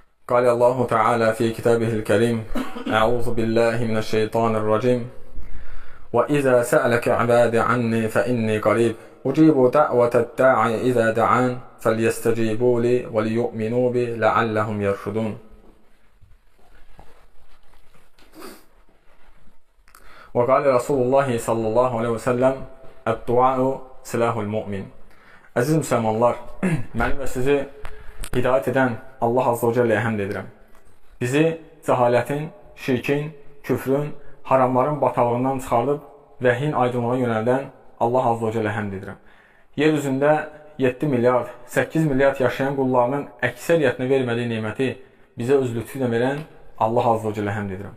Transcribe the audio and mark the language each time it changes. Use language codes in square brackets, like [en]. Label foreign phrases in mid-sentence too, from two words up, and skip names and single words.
[ar] قال الله تعالى في كتابه الكريم أعوذ بالله من الشيطان الرجيم وإذا سألك عبادي عني فإني قريب أجيب دعوة الداعي إذا دعان فليستجيبوا لي وليؤمنوا بي لعلهم يرشدون. وقال رسول الله صلى الله عليه وسلم الدعاء سلاح المؤمن. [az] Əziz müsəlmanlar, mənim və sizi hidayət edən Allah [ar] عز وجل [az] həmd edirəm. Bizi cəhalətin, şirkin, küfrün, haramların bataqlığından çıxardıb vəhyin aydınlığa yönəldən Allah [ar] عز وجل [az] həmd edirəm. Yer üzündə 7 milyard, 8 milyard yaşayan qullarının əksəriyyətinə vermədiyi neməti bizə öz lütfü ilə verən Allah [ar] عز وجل [az] həmd edirəm.